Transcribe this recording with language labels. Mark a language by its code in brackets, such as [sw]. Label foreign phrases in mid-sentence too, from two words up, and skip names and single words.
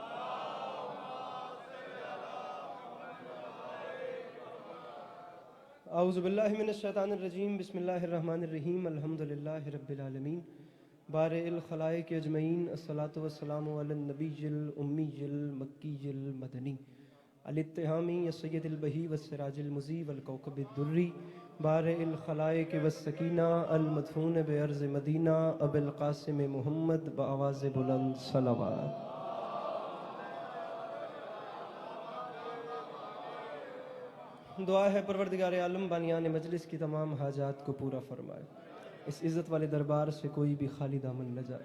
[ar] اعوذ باللہ من الشیطان الرجیم. بسم اللہ الرحمن الرحیم. الحمدللہ رب العالمین. بارئ الخلائق اجمعین. الصلاۃ والسلام علی النبی الامی المکی المدنی الاتہامی السید البہی والسراج المضی والکوکب الدری. بارئ الخلائق والسکینہ المدفون بعرض مدینہ ابی القاسم محمد. [ur] بآواز بلند صلوات. دعا ہے پروردگار عالم بانیان مجلس کی تمام حاجات کو پورا فرمائے. اس عزت والے دربار سے کوئی بھی خالی دامن نہ جائے.